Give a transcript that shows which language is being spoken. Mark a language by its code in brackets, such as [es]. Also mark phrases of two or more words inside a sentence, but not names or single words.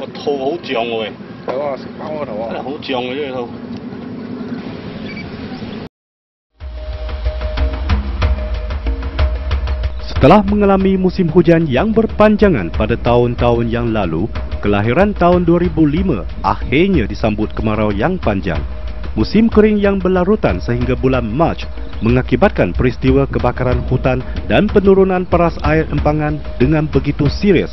[yue] 個肚好脹喎喂，有啊，食包個頭啊，好脹嘅呢個肚。 [ms] Setelah mengalami musim hujan yang berpanjangan pada tahun-tahun yang lalu, kelahiran tahun 2005 akhirnya disambut kemarau yang panjang. Musim kering yang berlarutan sehingga bulan Mac mengakibatkan peristiwa kebakaran hutan dan penurunan paras air empangan dengan begitu serius.